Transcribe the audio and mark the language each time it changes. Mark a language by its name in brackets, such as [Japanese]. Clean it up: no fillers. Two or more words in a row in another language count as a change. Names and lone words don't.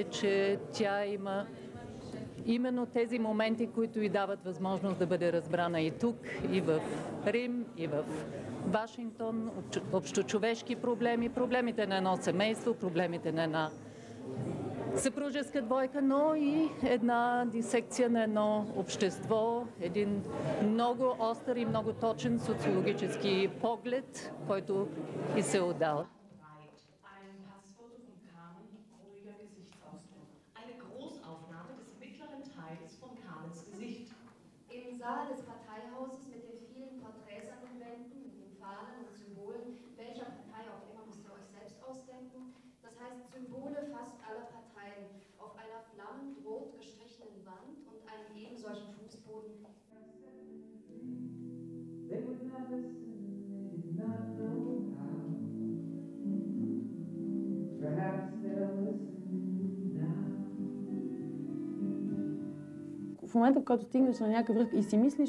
[Bulgarian] че тя има именно тези моменти, които й дават възможност да бъде разбрана и тук, и в Рим, и в Вашингтон, общочовешки проблеми, проблемите на едно семейство, проблемите на една съпружеска двойка, но и една дисекция на едно общество, един много остър и много точен социологически поглед, който и се отдава. [German] Im Saal des Parteihauses mit den vielen Porträts an den Wänden, mit den Fahnen und Symbolen, welcher Partei auch immer, müsst ihr euch selbst ausdenken. Das heißt Symbole fast aller Parteien auf einer flammend rot gestrichenen Wand und einem eben solchen Fußboden. [Bulgarian] В момента, в който стигнеш на някакъв връх и си мислиш,